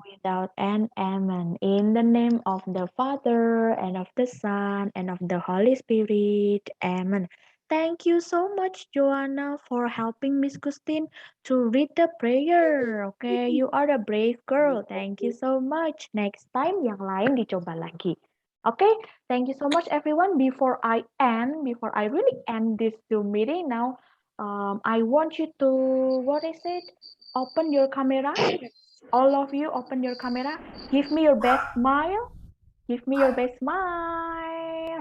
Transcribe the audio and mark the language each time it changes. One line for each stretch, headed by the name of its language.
English: without end. Amen. In the name of the Father, and of the Son, and of the Holy Spirit. Amen. Thank you so much, Joanna, for helping Miss Christine to read the prayer. Okay, you are a brave girl. Thank you so much. Next time,
Indonesian: yang lain dicoba lagi.
English: Okay, thank you so much, everyone. Before I really end this Zoom meeting now, I want you to, open your camera. All of you, open your camera. Give me your best smile. Give me your best smile.